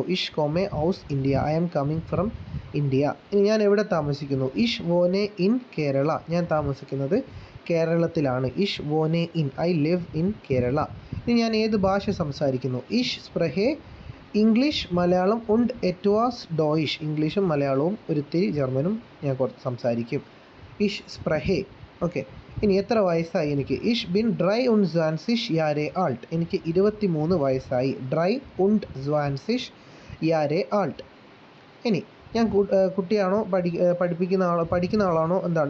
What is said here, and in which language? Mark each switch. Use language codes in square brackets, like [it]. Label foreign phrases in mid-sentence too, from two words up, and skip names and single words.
[de] Ich komme aus Indien, [en] I am coming from India. [ml] ഇനി ഞാൻ എവിടെ താമസിക്കുന്നു. [de] Ich wohne in Kerala, [ml] ഞാൻ താമസിക്കുന്നത് കേരളത്തിലാണ്. [de] Ich wohne in, [en] I live in Kerala. [ml] ഇനി ഞാൻ ഏത് ഭാഷ സംസാരിക്കുന്നു. [de] Ich spreche Englisch, Malayalam und etwas Deutsch, [ml] ഇംഗ്ലീഷും മലയാളവും ഒരിത്തിരി ജർമ്മനും ഞാൻ സംസാരിക്കും. [de] Ich spreche. [ml] ഓക്കെ, ഇനി എത്ര വയസ്സായി എനിക്ക്. [de] Ich bin 23 Jahre alt, [ml] എനിക്ക് 23 വയസ്സായി. [de] 23 Jahre alt. [ml] ഇനി ഞാൻ കുട്ടിയാണോ പഠിക്കുന്ന ആളാണോ എന്താണ്.